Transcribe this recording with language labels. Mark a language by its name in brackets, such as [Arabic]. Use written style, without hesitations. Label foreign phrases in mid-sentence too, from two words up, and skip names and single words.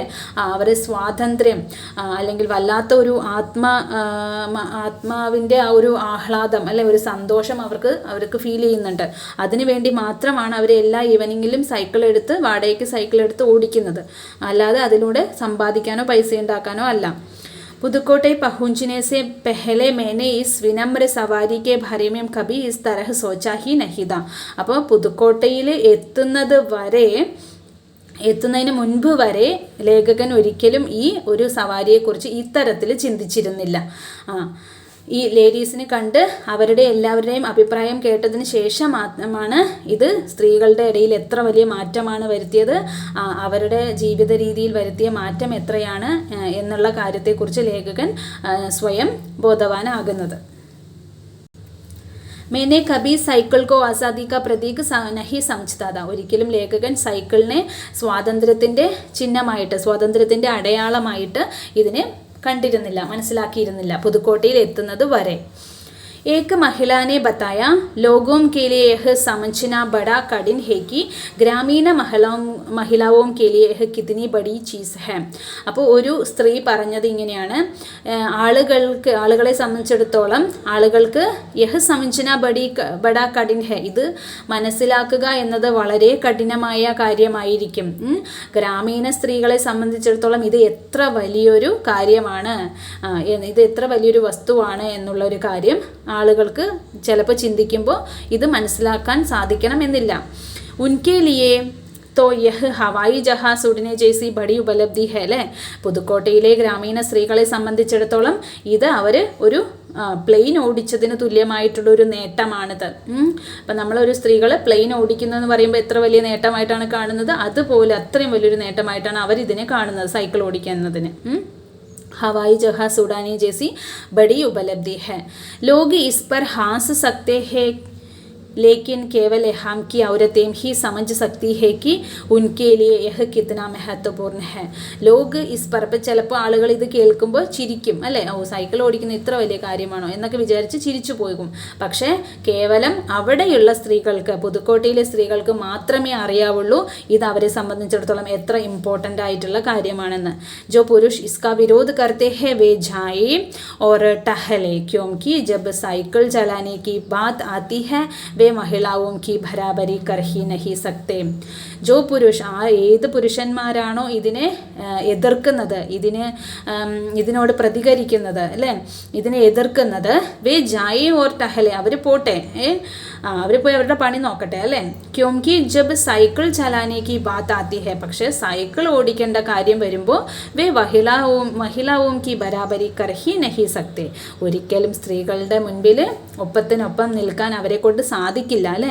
[Malayalam] അവരെ സ്വാതന്ത്ര്യം അല്ലെങ്കിൽ വല്ലാത്ത ഒരു ആത്മാവിൻ്റെ ആ ഒരു ആഹ്ലാദം അല്ലെ, ഒരു സന്തോഷം അവർക്ക് ഫീൽ ചെയ്യുന്നുണ്ട്. അതിനുവേണ്ടി മാത്രമാണ് അവർ എല്ലാ ഈവനിങ്ങിലും സൈക്കിൾ എടുത്ത് വാടകയ്ക്ക് സൈക്കിൾ എടുത്ത് ഓടിക്കുന്നത്, അല്ലാതെ അതിലൂടെ സമ്പാദിക്കാനോ പൈസ ഉണ്ടാക്കാനോ അല്ല. [Hindi] പുതുക്കോട്ടെ പहुंचने से पहले मैंने इस विनम्र सवारी के बारे में कभी इस तरह सोचा ही नहीं था. [Malayalam] അപ്പോൾ പുതുക്കോട്ടയിൽ എത്തുന്നതിന് മുൻപ് വരെ ലേഖകൻ ഒരിക്കലും ഈ ഒരു സവാരിയെക്കുറിച്ച് ഇത്തരത്തിൽ ചിന്തിച്ചിരുന്നില്ല. ഈ ലേഡീസിനെ കണ്ട് അവരുടെ എല്ലാവരുടെയും അഭിപ്രായം കേട്ടതിന് ശേഷം മാത്രമാണ് ഇത് സ്ത്രീകളുടെ ഇടയിൽ എത്ര വലിയ മാറ്റമാണ് വരുത്തിയത്, അവരുടെ ജീവിത രീതിയിൽ വരുത്തിയ മാറ്റം എത്രയാണ് എന്നുള്ള കാര്യത്തെക്കുറിച്ച് ലേഖകൻ സ്വയം ബോധവാനാകുന്നത്. [Hindi] मैंने कभी സൈക്കിൾ को ആസാദി का प्रतीक नहीं समझता था. [Malayalam] ഒരിക്കലും ലേഖകൻ സൈക്കിളിനെ സ്വാതന്ത്ര്യത്തിൻ്റെ ചിഹ്നമായിട്ട്, സ്വാതന്ത്ര്യത്തിൻ്റെ അടയാളമായിട്ട് ഇതിനെ കണ്ടിരുന്നില്ല, മനസ്സിലാക്കിയിരുന്നില്ല പുതുക്കോട്ടയിൽ എത്തുന്നത് വരെ. [Hindi] एक महिला ने बताया लोगों के लिए यह समझना बड़ा कठिन है कि ग्रामीण महिलाओं के लिए यह कितनी बड़ी चीज़ है. [Malayalam] അപ്പോൾ ഒരു സ്ത്രീ പറഞ്ഞത് ഇങ്ങനെയാണ്, ആളുകളെ സംബന്ധിച്ചിടത്തോളം ആളുകൾക്ക് [Hindi] यह समझना बड़ा कठिन है, [Malayalam] ഇത് മനസ്സിലാക്കുക എന്നത് വളരെ കഠിനമായ കാര്യമായിരിക്കും. ഗ്രാമീണ സ്ത്രീകളെ സംബന്ധിച്ചിടത്തോളം ഇത് എത്ര വലിയൊരു കാര്യമാണ്, ഇത് എത്ര വലിയൊരു വസ്തുവാണ് എന്നുള്ളൊരു കാര്യം ആളുകൾക്ക് ചിലപ്പോൾ ചിന്തിക്കുമ്പോൾ ഇത് മനസ്സിലാക്കാൻ സാധിക്കണമെന്നില്ല. [Hindi] उनके लिए तो यह हवाई जहाज उड़ने जैसी बड़ी उपलब्धി है അല്ലേ. [Malayalam] പുതുക്കോട്ടയിലെ ഗ്രാമീണ സ്ത്രീകളെ സംബന്ധിച്ചിടത്തോളം ഇത് അവർ ഒരു പ്ലെയിൻ ഓടിച്ചതിന് തുല്യമായിട്ടുള്ളൊരു നേട്ടമാണിത്. അപ്പം നമ്മളൊരു സ്ത്രീകൾ പ്ലെയിൻ ഓടിക്കുന്നതെന്ന് പറയുമ്പോൾ എത്ര വലിയ നേട്ടമായിട്ടാണ് കാണുന്നത്, അതുപോലെ അത്രയും വലിയൊരു നേട്ടമായിട്ടാണ് അവരിതിനെ കാണുന്നത്, സൈക്കിൾ ഓടിക്കുന്നതിന്. [Hindi] हवाई जहाज उड़ाने जैसी बड़ी उपलब्धि है. लोग इस पर हंस सकते हैं लेकिन केवल हम की औरतें ही समझ सकती है कि उनके लिए यह कितना महत्वपूर्ण है. लोग इस पर, [Malayalam] ചിലപ്പോൾ ആളുകൾ ഇത് കേൾക്കുമ്പോൾ ചിരിക്കും അല്ലേ, ഓ സൈക്കിൾ ഓടിക്കുന്ന ഇത്ര വലിയ കാര്യമാണോ എന്നൊക്കെ വിചാരിച്ച് ചിരിച്ചു പോകും. പക്ഷേ കേവലം അവിടെയുള്ള സ്ത്രീകൾക്ക്, പുതുക്കോട്ടയിലെ സ്ത്രീകൾക്ക് മാത്രമേ അറിയാവുള്ളൂ ഇത് അവരെ സംബന്ധിച്ചിടത്തോളം എത്ര ഇമ്പോർട്ടൻ്റ് ആയിട്ടുള്ള കാര്യമാണെന്ന്. [Hindi] जो पुरुष इसका विरोध करते हैं वे जाए और टहले क्योंकि जब साइकिल चलाने की बात आती है वे महिलाओं की बराबरी कर ही नहीं सकते. जो पुरुष, [Malayalam] ഏത് പുരുഷന്മാരാണോ ഇതിനെ എതിർക്കുന്നത്, ഇതിനോട് പ്രതികരിക്കുന്നത് അല്ലേ, ഇതിനെ എതിർക്കുന്നത്, [Hindi] वे जाए और टहले, [Malayalam] അവർ പോട്ടെ, അവർ പോയി അവരുടെ പണി നോക്കട്ടെ അല്ലേ. [Hindi] क्योंकि जब साइकिल चलाने की बात आती है, [Malayalam] പക്ഷേ സൈക്കിൾ ഓടിക്കേണ്ട കാര്യം വരുമ്പോൾ [Hindi] वे महिलाओं की बराबरी कर ही नहीं सकते, [Malayalam] ഒരിക്കലും സ്ത്രീകളുടെ മുൻപിൽ ഒപ്പത്തിനൊപ്പം നിൽക്കാൻ അവരെ കൊണ്ട് സാധിക്കില്ല അല്ലേ.